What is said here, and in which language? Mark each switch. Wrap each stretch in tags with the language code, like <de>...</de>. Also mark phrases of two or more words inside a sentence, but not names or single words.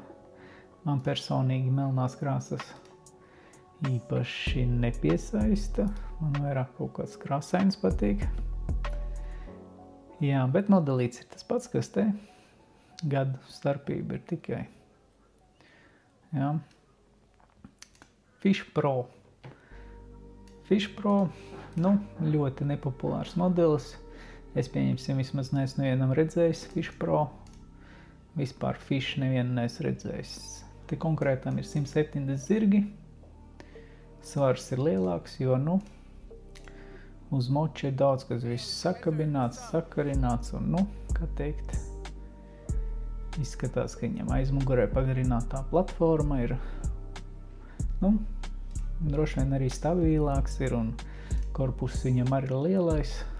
<lv>Man personīgi melnās krāsas īpaši nepiesaista. Man vairāk kaut kāds krāsains patīk. Jā, bet modelīts ir tas pats, kas te. Gadu starpība ir tikai. Jā. Fish Pro. Fish Pro, nu, ļoti nepopulārs modelis. Es pieņemsim, vismaz neesmu nevienam redzējis Fish Pro. Vispār Fish nevienu neesmu redzējis. Te konkrētam ir 170 zirgi. Svars ir lielāks, jo, nu, uz moča ir daudz, kas viss sakabināts, sakarināts un, nu, kā teikt, izskatās, ka viņam aizmugurē pagarinātā platforma ir, nu, droši vien arī stabilāks ir un korpus viņam arī lielais.</lv>